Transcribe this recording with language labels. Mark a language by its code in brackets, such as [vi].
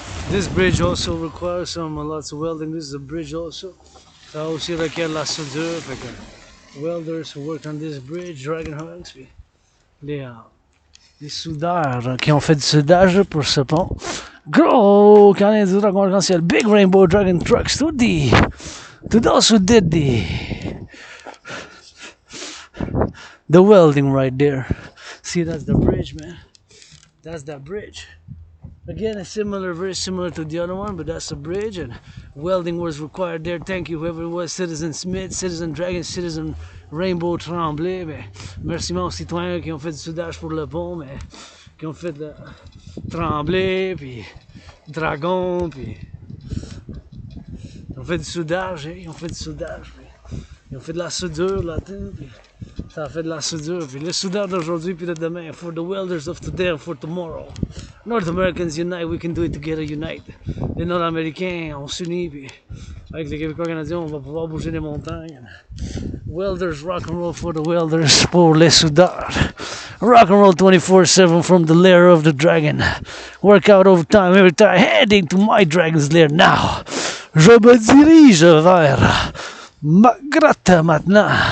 [en] This bridge also requires lots of welding. This is a bridge also. [fr] Ça aussi requiert la soudure. Fait que [en] welders who worked on this bridge, dragon hunts, [fr] puis les soudeurs qui ont fait du soudage pour ce pont. Gros canadien du dragon arc-en-ciel, [en] big rainbow dragon trucks, to those who did the welding right there. See, that's the bridge, man. That's that bridge. Again, it's similar, very similar to the other one, but that's a bridge, and welding was required there. Thank you, whoever it was, Citizen Smith, Citizen Dragon, Citizen Rainbow Tremblay. [fr] Mais merci aux citoyens qui ont fait du soudage pour le pont, mais qui ont fait le Tremblay, puis Dragon, puis ils ont fait du soudage, hein? Ils ont fait du soudage, puis ils ont fait de la soudure là-dedans, puis ça a fait de la soudure. Puis les soudeurs d'aujourd'hui puis de demain, [en] for the welders of today and for tomorrow. North Americans unite, we can do it together, unite. [fr] Les Nord-Américains, on s'unit, puis avec les Québécois canadiens, on va pouvoir bouger les montagnes. [en] Welders, rock-and-roll for the welders, [fr] pour les soudeurs. [en] Rock-and-roll 24/7 from the lair of the dragon. Work out overtime every time, heading to my dragon's lair now. [fr] Je me dirige vers ma grotte maintenant.